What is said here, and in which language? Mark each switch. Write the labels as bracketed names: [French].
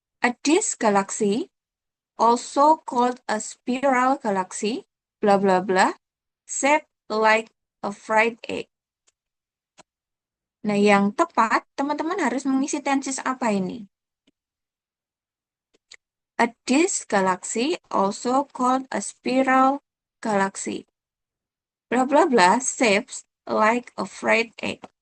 [English] A disk galaxy, also called a spiral galaxy, bla bla bla, shaped like a fried egg. [Indonesian] Nah, yang tepat, teman-teman harus mengisi tenses apa ini? [English] A disk galaxy, also called a spiral galaxy. Bla bla bla, shapes like a fried egg.